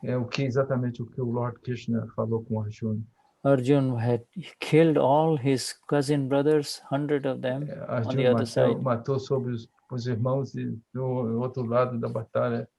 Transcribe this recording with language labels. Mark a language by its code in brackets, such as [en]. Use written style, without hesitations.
[pt] É exatamente o que o Lord Krishna falou com Arjuna. [en] Arjun had killed all his cousin brothers, 100 of them, on the other side. [pt] Matou sobre os irmãos do outro lado da batalha.